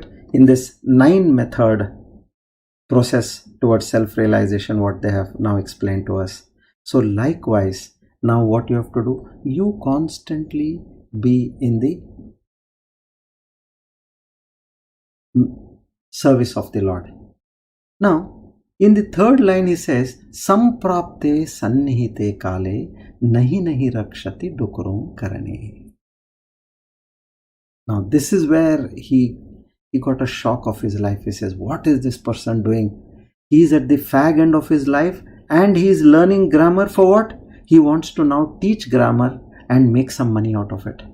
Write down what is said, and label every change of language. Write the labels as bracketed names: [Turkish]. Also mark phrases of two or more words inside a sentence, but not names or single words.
[English] In this 9 method process towards self-realization, what they have now explained to us. So likewise, now what you have to do? You constantly be in the service of the Lord. Now, in the third line he says, [Sanskrit] Samprapte sannihite kale nahi nahi rakshati dukurum karane. [English] Now this is where he got a shock of his life. He says, what is this person doing? He is at the fag end of his life and he is learning grammar for what? He wants to now teach grammar and make some money out of it.